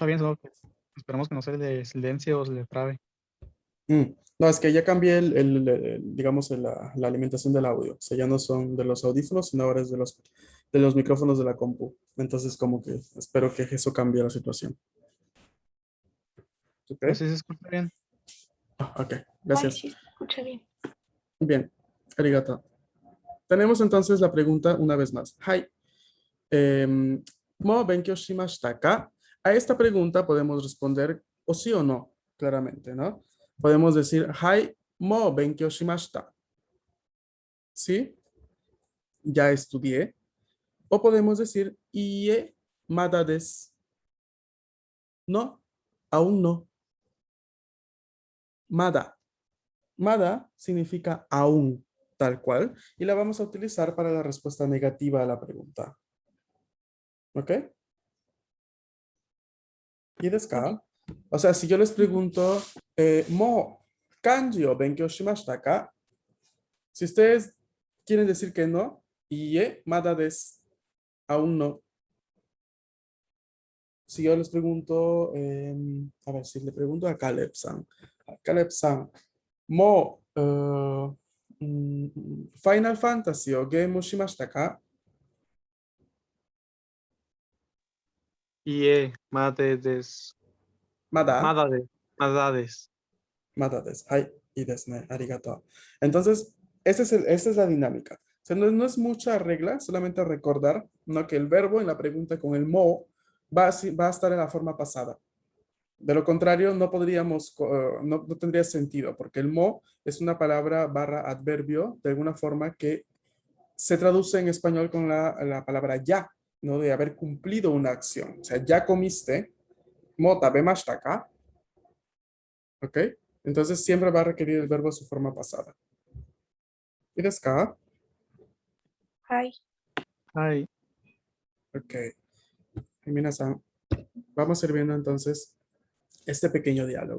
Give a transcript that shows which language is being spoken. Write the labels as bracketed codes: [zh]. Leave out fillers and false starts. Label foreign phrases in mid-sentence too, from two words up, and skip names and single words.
[es] escucha bien, solo que esperemos que no se le silencie o se le trabe. No, es que ya cambié digamos, la alimentación del audio. O sea, ya no son de los audífonos, sino ahora es de los micrófonos de la compu. Entonces, como que espero que eso cambie la situación. ¿Ok? Pero sí se escucha bien. Ok, [ja] はい、 [es] gracias. sí, se escucha bien. Bien, arigato. Tenemos entonces la pregunta una vez más. [ja] はい。もう勉強しましたか? [es] A esta pregunta podemos responder o sí o no, claramente, ¿no? Podemos decir, [ja] はい、もう勉強しました. [es] ¿Sí? Ya estudié. O podemos decir, [ja] いいえ、まだです. [es] No, aún no. Mada. Mada significa aún, tal cual, y la vamos a utilizar para la respuesta negativa a la pregunta. ¿Ok? ¿Y desu Ok. ka? O sea, si yo les pregunto, [ja] もう漢字を勉強しましたか? [es] Si ustedes quieren decir que no, [ja] いいえ、まだです. [es] Aún no. Si yo les pregunto, a ver, si le pregunto a Caleb-san. [ja] Caleb-san, mo Final Fantasy o game shimashita ka? まだです. Mada. Madades. まだです. Hai, y ですね. Arigato. [es] Entonces, esa es la dinámica. O sea, no es mucha regla, solamente recordar, ¿no? Que el verbo en la pregunta con el mo va a estar en la forma pasada. De lo contrario, no podríamos, no tendría sentido, porque el mo es una palabra barra adverbio de alguna forma que se traduce en español con la palabra ya, ¿no? De haber cumplido una acción. O sea, ya comiste, [ja] もう食べましたか, [es] ¿ok? Entonces siempre va a requerir el verbo en su forma pasada. [ja] ¿Y ですか? Hi. Hi. [es] Ok. Y minasan, vamos a ir viendo entonces este pequeño diálogo.